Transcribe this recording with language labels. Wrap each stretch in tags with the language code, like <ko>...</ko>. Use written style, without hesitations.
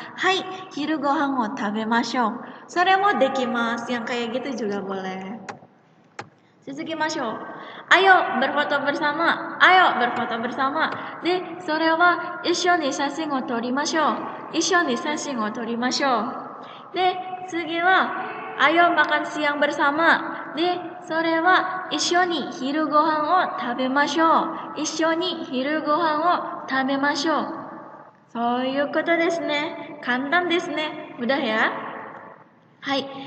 <ja>はい、昼ご飯を食べましょう。それもできます。</ja> <id>Yang kayak gitu juga boleh.</id> <ja>続きましょう。</ja> <id>Ayo berfoto bersama. Ayo berfoto bersama.</id> <ja>で、それは一緒に写真を撮りましょう。一緒に写真を撮りましょう。で、次は</ja> <id>Ayo makan siang bersama.</id> <ja>で、それは一緒に昼ご飯を食べましょう。一緒に昼ご飯を食べましょう。そういうことですね。簡単ですね。</ja> <id>Udah ya?</id> <ja>Hai.</ja>